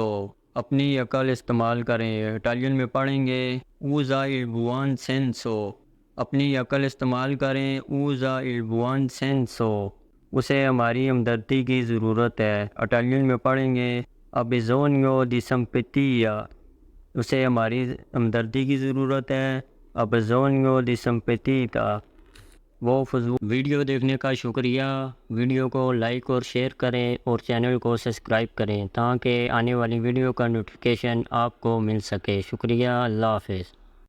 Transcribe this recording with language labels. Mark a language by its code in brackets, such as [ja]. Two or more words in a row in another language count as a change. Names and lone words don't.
[ur] اپنی عقل استعمال کریں، اٹالین میں پڑھیں گے [it] usa il buon senso۔ [ur] اپنی عقل استعمال کریں [it] usa il buon senso۔ [ur] اسے ہماری ہمدردی کی ضرورت ہے، اٹالین میں پڑھیں گے [it] ha bisogno di simpatia۔ [ur] اسے ہماری ہمدردی کی ضرورت ہے [it] ha bisogno di simpatia۔ [ur] وہ فضول ویڈیو دیکھنے کا شکریہ۔ ویڈیو کو لائک اور شیئر کریں اور چینل کو سبسکرائب کریں تاکہ آنے والی ویڈیو کا نوٹیفیکیشن آپ کو مل سکے۔ شکریہ، اللہ حافظ۔